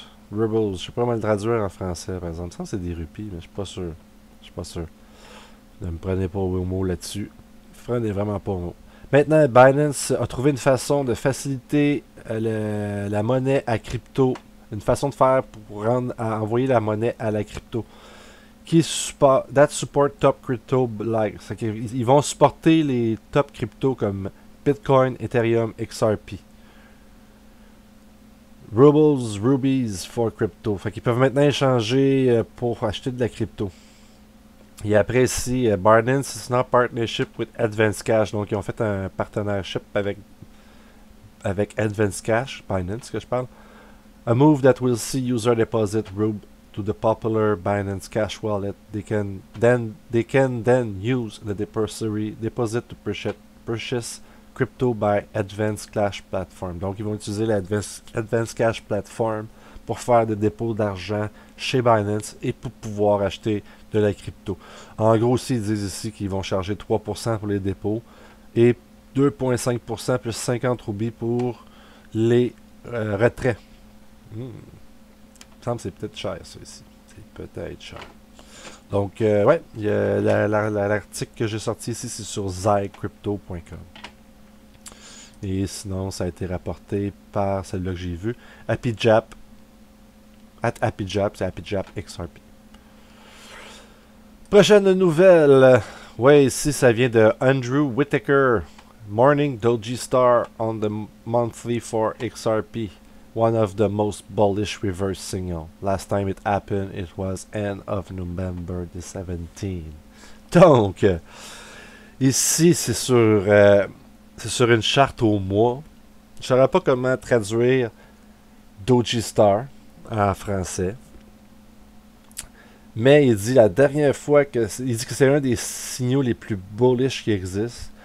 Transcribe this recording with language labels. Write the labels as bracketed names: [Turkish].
[French] Rubles, je sais pas comment le traduire en français, par exemple. Ça, c'est des rupies, mais je suis pas sûr. Je suis pas sûr. Ne me prenez pas au mot là-dessus. Prenez vraiment pas au mot. Maintenant, Binance a trouvé une façon de faciliter la monnaie à crypto. Une façon de faire pour envoyer la monnaie à la crypto. [English] That support top crypto like. [French] Ils vont supporter les top crypto comme Bitcoin, Ethereum, XRP. [English] Rubles, Rubies for crypto. [French] Fait qu'ils peuvent maintenant échanger pour acheter de la crypto. Et après ici, [English] Binance is now partnership with Advance Cash. [French] Donc ils ont fait un partnership avec Advance Cash, Binance que je parle. [English] A move that will see user deposit RUB to the popular Binance Cash wallet. They can then use the deposit to purchase crypto by Advance Cash Platform. [French] Donc, ils vont utiliser l'Advance Cash Platform pour faire des dépôts d'argent chez Binance et pour pouvoir acheter de la crypto. En gros, aussi, ils disent ici qu'ils vont charger 3% pour les dépôts et 2,5% plus 50 roupies pour les retraits. Il me semble que c'est peut-être cher, ça, ici. C'est peut-être cher. Donc, ouais, l'article que j'ai sorti ici, c'est sur zycrypto.com. Et sinon, ça a été rapporté par celle-là que j'ai vue. HappyJap. HappyJap, c'est HappyJap XRP. Prochaine nouvelle. Ouais, ici, ça vient de Andrew Whitaker. [English] Morning Doji Star on the monthly for XRP. One of the most bullish reverse signal. Last time it happened, it was end of November the 17th. [French] Donc, ici, c'est sur une charte au mois. Je ne saurais pas comment traduire Doji Star en français. Mais il dit la dernière fois que... Il dit que c'est un des signaux les plus bullish qui existent.